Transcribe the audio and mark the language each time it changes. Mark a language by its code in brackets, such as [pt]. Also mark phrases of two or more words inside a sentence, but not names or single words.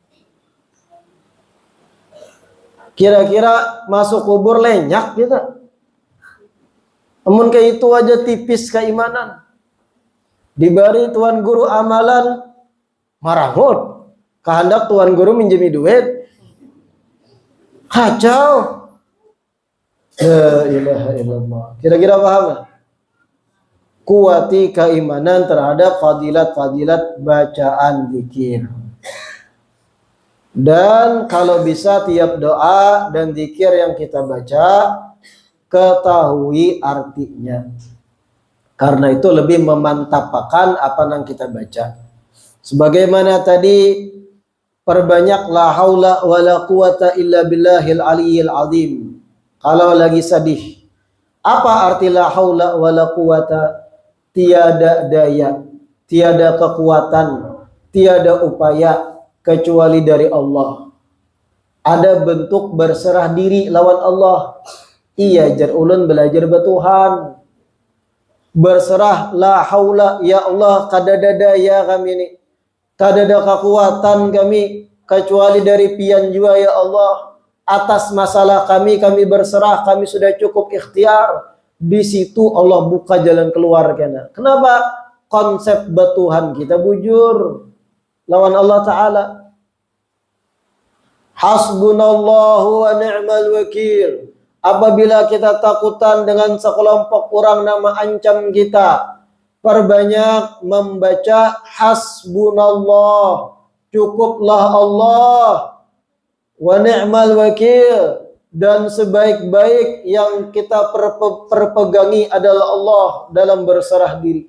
[bjn] Kira-kira masuk kubur lenyak kita. [id] Namun kayak itu aja tipis keimanan. Diberi Tuan Guru amalan marahut. Kehendak Tuan Guru minjemi duit. Kacau. [ar] لا إله إلا الله. [id] Kira-kira paham gak? Kuati keimanan terhadap fadilat-fadilat bacaan zikir. Dan kalau bisa tiap doa dan zikir yang kita baca, ketahui artinya. Karena itu lebih memantapkan apa yang kita baca. Sebagaimana tadi, perbanyak [ar] لا حول ولا قوة إلا بالله العلي العظيم. [id] Kalau lagi sedih, apa arti [ar] لا حول ولا قوة? [id] Tiada daya, tiada kekuatan, tiada upaya kecuali dari Allah. [bjn] Ada bentuk berserah diri lawan Allah. Iya jar ulun belajar bertuhan. Berserah [ar] لا حول [bjn] ya Allah kadada daya kami ini. Kadada kekuatan kami kecuali dari pian jua ya Allah. [id] Atas masalah kami berserah, kami sudah cukup ikhtiar. [bjn] Di situ Allah buka jalan keluar kena. Kenapa? Konsep bertuhan kita bujur lawan Allah Ta'ala. [ar] حسبنا الله ونعم الوكيل. [id] Apabila kita takutan dengan sekelompok orang nama ancam kita, perbanyak membaca hasbunallah, cukuplah Allah, [ar] ونعم الوكيل, [id] dan sebaik-baik yang kita perpegangi adalah Allah dalam berserah diri.